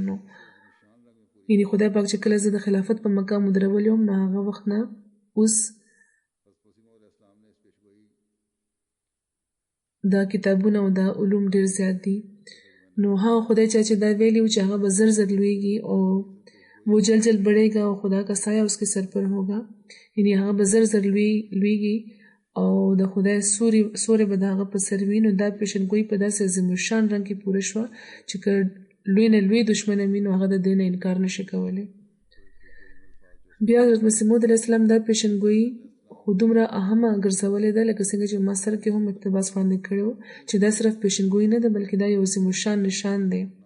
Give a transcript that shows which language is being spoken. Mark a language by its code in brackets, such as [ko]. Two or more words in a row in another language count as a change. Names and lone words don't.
[ps] نو یعنې خدای پاک چې کله زه د خلافت په مقام ودرولی وم نو هغه وخت نه اوس دا کتابونه او دا علوم ډېر زیات دي. نو هغه خدای چې دا ویلي و چې هغه به زر زر لویږي او [ur] وہ جل جل بڑھے گا اور خدا کا سایہ اس کے سر پر ہوگا [ps] یعنې هغه به زر زر لویږي او د خدای سورې به د هغه په سر وي. نو دا پیشنګویي په داسې عظیمالشان رنګ کې پوره شوه چې که لوی نه لوی دشمن وي نو هغه د دې نه انکار نشي کولی. بیا حضرت مسیح موعود علیه السلام دا پیشنګویي خو دومره اهمه ګرځولې ده لکه څنګه چې ما سر کې هم اقتباس وړاندې کړی و چې دا صرف پیشنګویي نه ده بلکې دا یو عظیمالشان نشان دی.